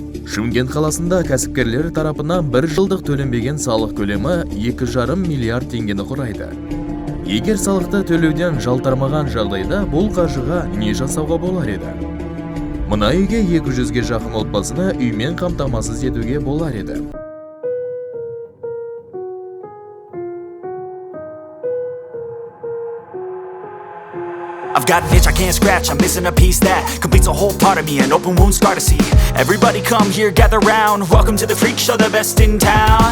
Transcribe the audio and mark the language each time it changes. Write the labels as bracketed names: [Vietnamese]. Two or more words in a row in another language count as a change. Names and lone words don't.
[Kazakh] Шымкент қаласында кәсіпкерлер тарапынан 1 жылдық төленбеген салық көлемі 2,5 миллиард теңгені құрайды. Егер салықты төлеуден жалтармаған жағдайда бұл қаржыға не жасауға болар еді? Мына үйге 200-ге жақын отбасыны үймен қамтамасыз етуге болар еді. [English] I've got an itch I can't scratch, I'm missing a piece that completes a whole part of me, an open wound scar to see. Everybody come here, gather round, welcome to the freak show, the best in town.